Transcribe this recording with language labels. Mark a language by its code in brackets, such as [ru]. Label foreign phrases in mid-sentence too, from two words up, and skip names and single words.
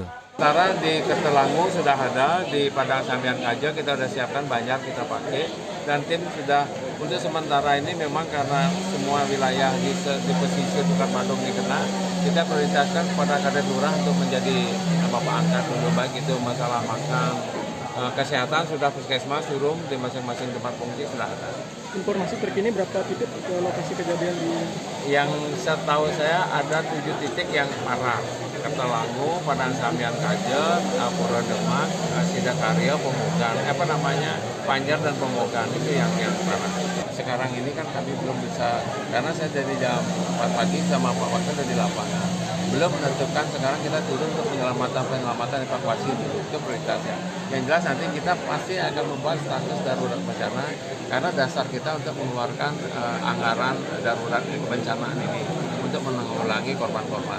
[id] Sementara di Kertelangu sudah ada, di Padang Sambian Kaje kita sudah siapkan banyak kita pakai, dan tim sudah untuk sementara ini memang karena semua wilayah di pesisir Bukan Badung dikena, kita prioritaskan kepada Kades Lurah untuk menjadi bapak angkat dulu, baik itu masalah makan, kesehatan sudah puskesmas turun di masing-masing tempat pengungsi sudah ada. Informasi terkini berapa titik ke lokasi kejadian di? Yang setahu saya ada 7 titik yang parah. Kertelangu, Padang Sambian Kaje, Pura Demak, Sidakarya, Pemogan, Panjar dan Pemogan itu yang parah. Sekarang ini kan kami belum bisa, karena saya dari jam 4 pagi sama Pak Wakil dari lapangan. Belum menentukan, sekarang kita turun untuk penyelamatan evakuasi dulu, itu prioritasnya. Yang jelas nanti kita pasti akan membuat status darurat bencana, karena dasar kita untuk mengeluarkan anggaran darurat kebencanaan ini untuk menanggulangi korban-korban.